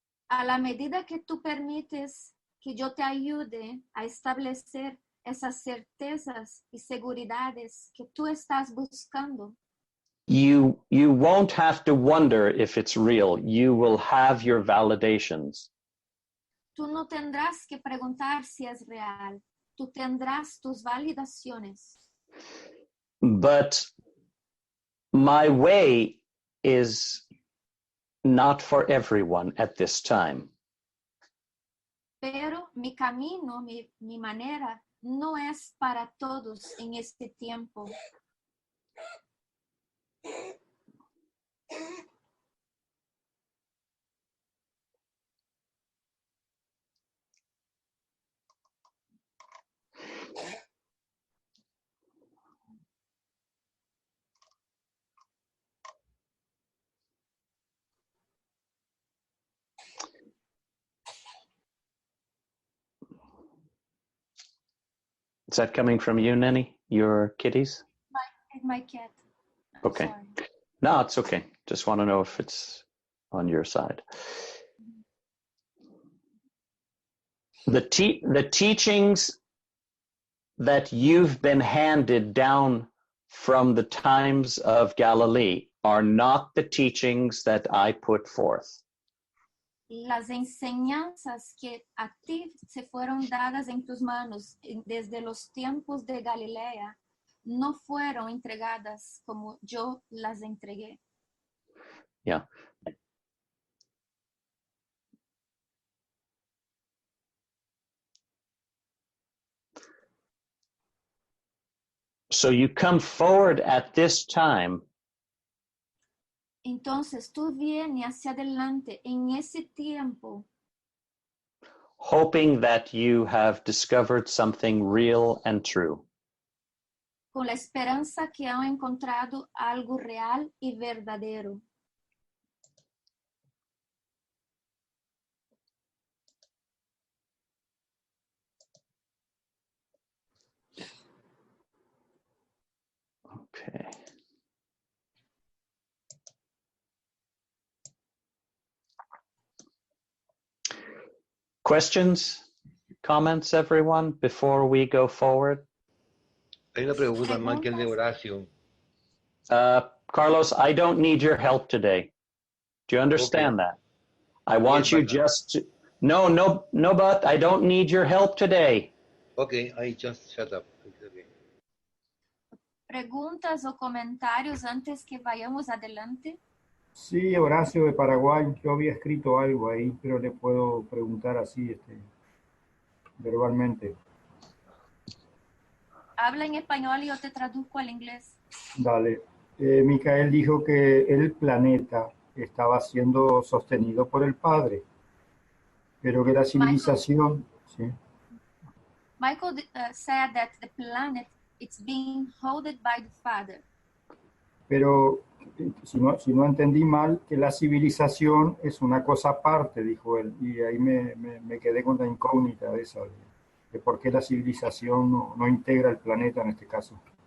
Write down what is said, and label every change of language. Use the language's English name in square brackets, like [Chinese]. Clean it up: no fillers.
[Spanish] A la medida que tú permites que yo te ayude a establecer esas certezas y seguridades que tú estás buscando, [English] you won't have to wonder if it's real. You will have your validations. [Spanish] tú no tendrás que preguntar si es real. Tú tendrás tus validaciones. [English] But my way is not for everyone at this time. [Spanish] Pero mi camino, mi manera, no es para todos en este tiempo. [English] Is that coming from you, Nenny? Your kitties? My cat. Okay. Sorry. No, it's okay. Just want to know if it's on your side. The teachings that you've been handed down from the times of Galilee are not the teachings that I put forth. [Spanish] Las enseñanzas que a ti se fueron dadas en tus manos desde los tiempos de Galilea no fueron entregadas como yo las entregué. [English] Yeah. So you come forward at this time [Spanish] Entonces tú vienes hacia adelante en ese tiempo [English] hoping that you have discovered something real and true. [Spanish] con la esperanza que han encontrado algo real y verdadero. [English] Okay. Questions, comments, everyone, before we go forward? [Spanish] Hay una pregunta, Michael, de Horacio. [English] Carlos, I don't need your help today. Do you understand that? I want you just to, no, but I don't need your help today. Okay, I just shut up. Okay. [Spanish] ¿Preguntas o comentarios antes que vayamos adelante? Sí, Horacio de Paraguay, yo había escrito algo ahí, pero le puedo preguntar así, verbalmente. Habla en español y yo te traduzco al inglés. Dale. Micael dijo que el planeta estaba siendo sostenido por el Padre, pero que la civilización... [English] Michael said that the planet it's being held by the Father. [Spanish] Pero si no entendí mal, que la civilización es una cosa aparte, dijo él, y ahí me quedé con la incógnita de esa, de por qué la civilización no integra el planeta en este caso.